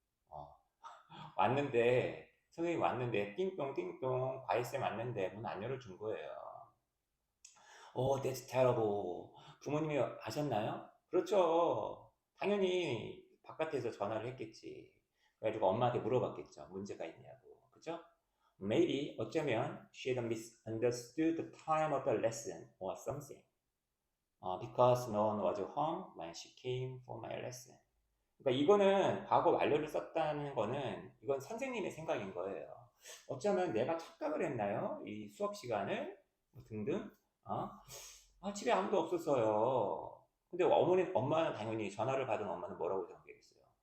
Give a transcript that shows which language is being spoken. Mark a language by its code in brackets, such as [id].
[ko] 어, 왔는데, 선생님 왔는데, 띵동, 띵동, 과외쌤 왔는데, 문 안 열어준 거예요. [en] that's terrible. [ko] 부모님이 아셨나요? 그렇죠. 당연히 바깥에서 전화를 했겠지. 그래가지고 엄마한테 물어봤겠죠. 문제가 있냐고. 그죠? [en] Maybe, [ko] 어쩌면, [en] she had misunderstood the time of the lesson or something. Because no one was home when she came for my lesson. [ko] 그러니까 이거는 과거 완료를 썼다는 거는 이건 선생님의 생각인 거예요. 어쩌면 내가 착각을 했나요? 이 수업 시간을 뭐 등등. 집에 아무도 없었어요. 근데 엄마는 당연히 전화를 받은 엄마는 뭐라고 생각했어요?